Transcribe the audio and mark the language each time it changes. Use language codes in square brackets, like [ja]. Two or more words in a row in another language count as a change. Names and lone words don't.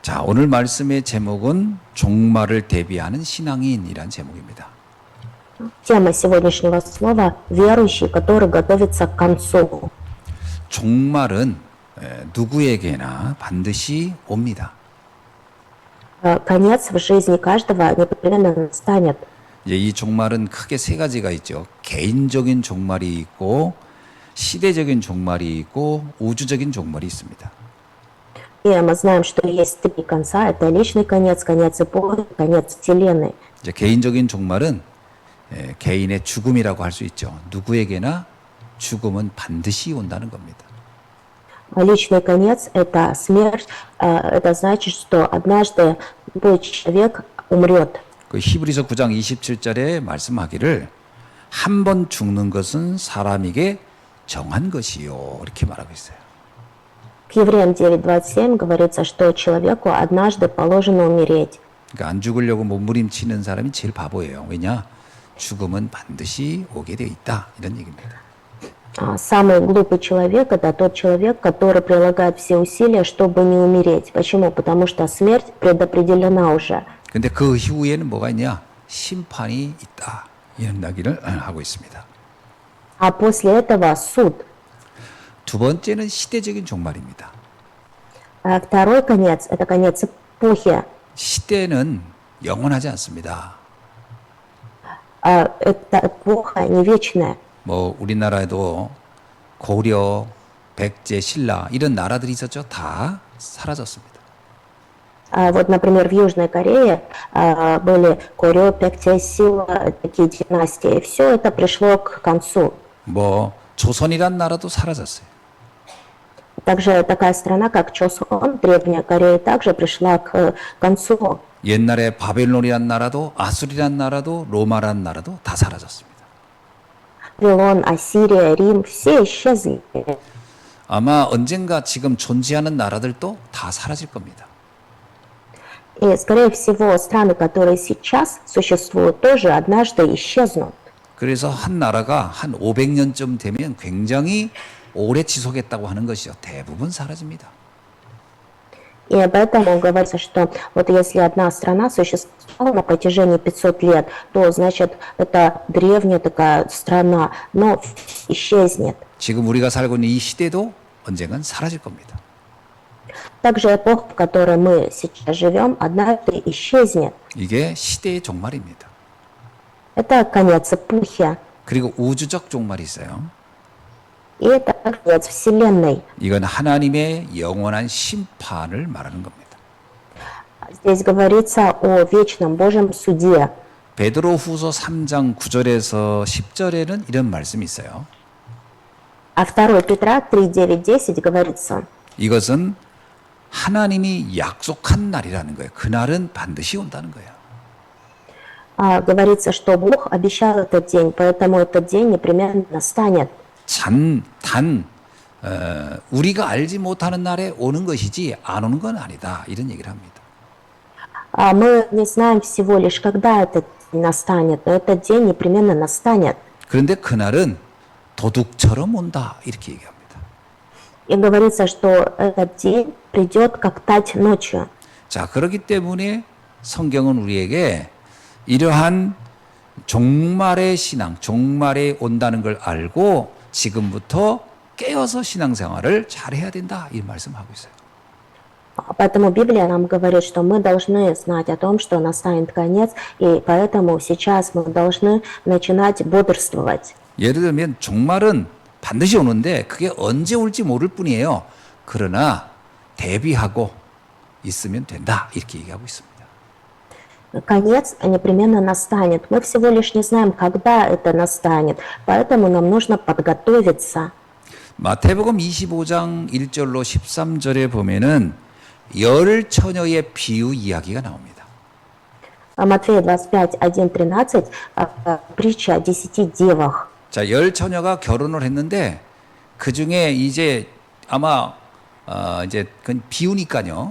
[ko] 자, 오늘 말씀의 제목은 종말을 대비하는 신앙인이란 제목입니다. [ru] Тема сегодняшнего слова – верующий, который готовится к концу. [ko] 종말은 누구에게나 반드시 옵니다. [ru] Конец в жизни каждого непременно настанет. [ko] 이제 이 종말은 크게 세 가지가 있죠. 개인적인 종말이 있고, 시대적인 종말이 있고, 우주적인 종말이 있습니다. [ru] И мы знаем, что есть три конца. Это личный конец, конец эпохи, конец Вселенной. [ko] 이제 개인적인 종말은 개인의 죽음이라고 할 수 있죠. 누구에게나 죽음은 반드시 온다는 겁니다. [ru] Личный конец – это смерть. Это значит, что однажды любой человек умрет. [ko] 그 히브리서 9장 27절에 말씀하기를 한 번 죽는 것은 사람에게 정한 것이요 이렇게 말하고 있어요. [ru] В Евреям 9:27 говорится, что человеку однажды положено умереть. [ko] 그러니까 안 죽으려고 몸부림치는 사람이 제일 바보예요. 왜냐? 죽음은 반드시 오게 돼 있다 이런 얘기입니다. [ru] Самый глупый человек – это тот человек, который прилагает все усилия, чтобы не умереть. Почему? Потому что смерть предопределена уже. [ko] 근데 그 이후에는 뭐가 있냐? 심판이 있다 이런 이야기를 하고 있습니다. [ru] А после этого суд. [ko] 두 번째는 시대적인 종말입니다. [ru] Второй конец – это конец эпохи. [ko] 시대는 영원하지 않습니다. [ru] Эта эпоха не вечная. [ko] 뭐 우리나라에도 고려, 백제, 신라 이런 나라들이 있었죠. 다 사라졌습니다. [ru] Вот, например, в Южной Корее были Корё, Пекте, Сила, такие династии. Все это пришло к концу. [ko] 뭐 조선이란 나라도 사라졌어요. [ru] Также такая страна, как Чосон, Древняя Корея, также пришла к концу. [ko] 옛날에 바벨론이란 나라도 아수리란 나라도 로마란 나라도 다 사라졌습니다. [ru] Вавилон, Ассирия, Рим, все исчезли. [ko] 아마 언젠가 지금 존재하는 나라들도 다 사라질 겁니다. [ru] И, скорее всего, страны, которые сейчас существуют, тоже однажды исчезнут. [ko] 그래서 한 나라가 한 500년쯤 되면 굉장히 오래 지속했다고 하는 것이요. 대부분 사라집니다. [ru] И об этом говорится, что вот если одна страна существовала на протяжении 500 лет, то, значит, это древняя такая страна, но исчезнет. [ko] 지금 우리가 살고 있는 이 시대도 언젠간 사라질 겁니다. [ru] Также эпоха, в которой мы сейчас живем, однажды исчезнет. [ko] 이게 시대의 종말입니다. [ru] Это конец эпохи. [ko] 그리고 우주적 종말이 있어요. [ru] И это конец Вселенной. [ko] 이건 하나님의 영원한 심판을 말하는 겁니다. [ru] Здесь говорится о вечном Божьем суде. [ko] 베드로후서 3장 9절에서 10절에는 이런 말씀이 있어요. [ru] А 2 Петра 3, 9, 10 говорится, [ko] 이것은 하나님이 약속한 날이라는 거예요. 그날은 반드시 온다는 거예요. [ru] говорится, что Бог обещал этот день, поэтому этот день непременно настанет. [ko] 우리가 알지 못하는 날에 오는 것이지 안 오는 건 아니다. 이런 얘기를 합니다. [ru] Мы не знаем всего лишь, когда этот день настанет, но этот день непременно настанет. [ko] 그런데 그날은 도둑처럼 온다. 이렇게 얘기합니다. [ru] И говорится, что этот день придет как тать ночью. [ko] 자, 그렇기 때문에 성경은 우리에게 이러한 종말의 신앙, 종말에 온다는 걸 알고 지금부터 깨어서 신앙생활을 잘해야 된다. 이 말씀하고 있어요. [ru] Поэтому Библия нам говорит, что мы должны знать о том, что настанет конец, и поэтому сейчас мы должны начинать бодрствовать. [ko] 예를 들면 종말은 반드시 오는데 그게 언제 올지 모를 뿐이에요. 그러나 대비하고 있으면 된다. 이렇게 얘기하고 있습니다. [ru] Конец непременно настанет. Мы всего лишь не знаем, когда это настанет, поэтому нам нужно подготовиться. [ko] 마태복음 25장 1절로 13절에 보면은 열 처녀의 비유 이야기가 나옵니다. [ru] Матфея 25, 1, 13, притча о 10 девах. [ko] 자, 열 처녀가 결혼을 했는데 그 중에 이제 아마 이제 그건 비유니까요.